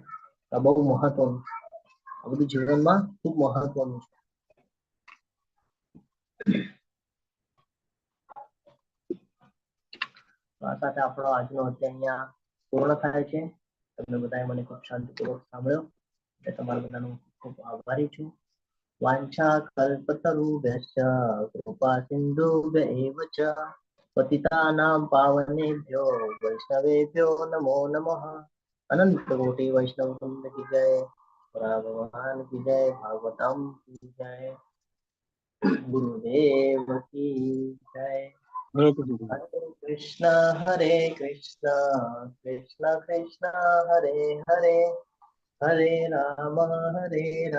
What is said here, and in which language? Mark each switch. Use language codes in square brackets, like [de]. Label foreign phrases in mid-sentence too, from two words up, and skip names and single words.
[gu] આ બહુ મહત્વનું છે. આ બધું જીવનમાં ખૂબ મહત્વનું છે. આ સાથે આપણો આજનો અધ્યાય અહીંયા પૂર્ણ થાય છે. તમને બધાએ મને ખૂબ શાંતિપૂર્વક સાંભળ્યો એટલે તમારા બધાનો ખૂબ આભારી છું. [sa] વાંછા કલ્પતરુભ્યશ્ચ કૃપા સિંધુભ્યૈવ ચ પતિતાનાં પાવનેભ્યો વૈષ્ણવેભ્યો નમો નમઃ. [hi] अनंत कोटि वैष्णव वृंद की जय। भगवान की जय. भागवतम की जय। गुरुदेव की जय. [sa] હરે કૃષ્ણ કૃષ્ણ કૃષ્ણ હરે હરે, હરે રામ રામ